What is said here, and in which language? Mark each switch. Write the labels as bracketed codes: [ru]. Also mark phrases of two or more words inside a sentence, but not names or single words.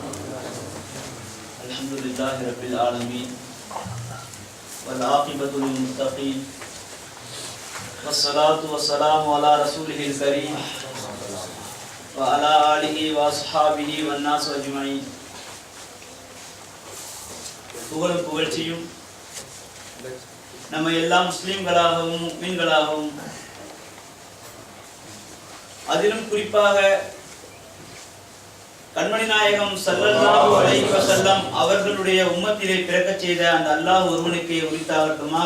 [ar] الحمد لله رب العالمين والعاقبة للمتقين والصلاة والسلام على رسوله الكريم وعلى آله وأصحابه والناس أجمعين. [ta] புகழும் புகழ்ச்சியும் நம்ம எல்லா முஸ்லிம்களாகவும் முஃமின்களாகவும் அதிலும் குறிப்பாக கண்மணி நாயகம் [ar] صلى الله عليه وسلم [ta] அவர்களுடைய உம்மத்திலே பிறக்கச் செய்த அந்த அல்லாஹ் ஒருவனுக்கே உரித்தாகட்டுமாக.